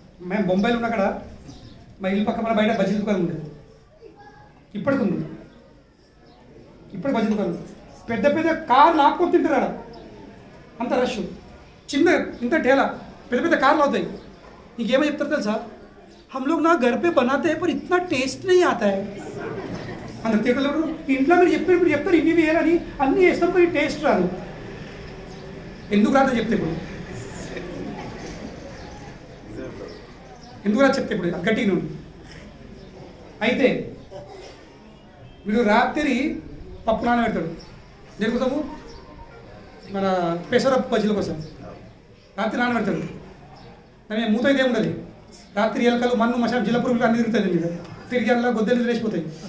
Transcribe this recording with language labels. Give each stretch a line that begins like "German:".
Telugu: మేము బొంబాయిలో ఉన్న అక్కడ మా ఇల్లు పక్క మన బయట బజ్జీ దుకాణం ఉండేది. ఇప్పటికి ఉంది, ఇప్పుడు బజ్జీ దుకాణం. పెద్ద పెద్ద కార్లు ఆపుకొని తింటారు అక్కడ, అంత రష్. చిన్న ఇంత ఠేలా పెద్ద పెద్ద కార్లు అవుతాయి. నీకేమో చెప్తారు తెలుసా?
Hindi: हम लोग ना घर पे बनाते हैं पर इतना टेस्ट नहीं आता है.
Telugu: अंदर ఇంట్లో మీరు చెప్తారు ఇవి వేయాలని అన్నీ వేస్తాం, మరి టేస్ట్ రాదు. ఎందుకు రాదో చెప్తే ఇప్పుడు ఎందుకు చెప్తే ఇప్పుడు గట్టి నుండి అయితే వీడు రాత్రి పప్పు నానబెడతాడు దేనికోసము మన పెసరప్పు బజ్జీల కోసం రాత్రి నానబెడతాడు దాని మూత అయితే ఉండదు రాత్రి ఎలకలు మన్ను మసాలా జిల్ల పురుగులు అన్ని తిరుగుతుంది మీద తిరిగి అలా గొద్దలు లేచిపోతాయి